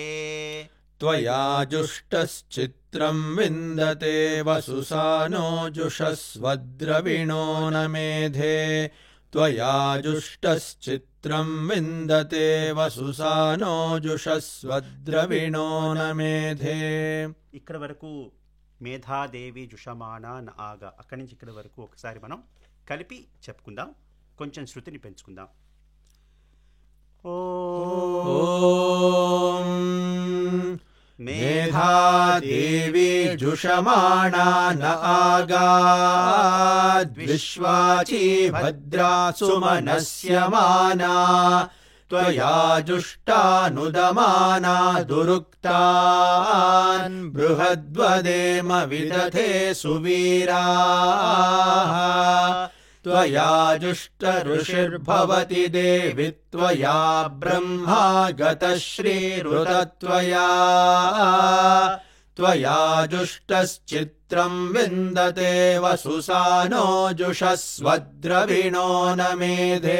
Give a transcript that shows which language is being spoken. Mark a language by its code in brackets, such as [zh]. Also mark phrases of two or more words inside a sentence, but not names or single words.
[sa] त्वया जुष्टश्चित्रं विन्दते वसुसानो जुषस्वद्रविणो न मेधे त्वया जुष्टश्चित्रं विन्दते वसुसानो जुषस्वद्रविणो न मेधे [te] ఇక్కడ వరకు [sa] మేధాదేవి జుషమానా న ఆగా [te] అక్కడి నుంచి ఇక్కడ వరకు ఒకసారి మనం కలిపి చెప్పుకుందాం కొంచెం శృతిని పెంచుకుందాం [sa] ఓం మేధాదేవి జుషమానా న ఆగాద్విశ్వాచీ భద్రా సుమనస్యమానా त्वया जुष्टानुदमाना दुरुक्तान् बृहद्वदेम विदधे सुवीराः त्वया जुष्टऋषिर्भवति देवि त्वया ब्रह्मागतश्रीहृतत्वया त्वया जुष्टश्चित्रं विन्दते वसुसानो जुषस्वद्रविणो न मेधे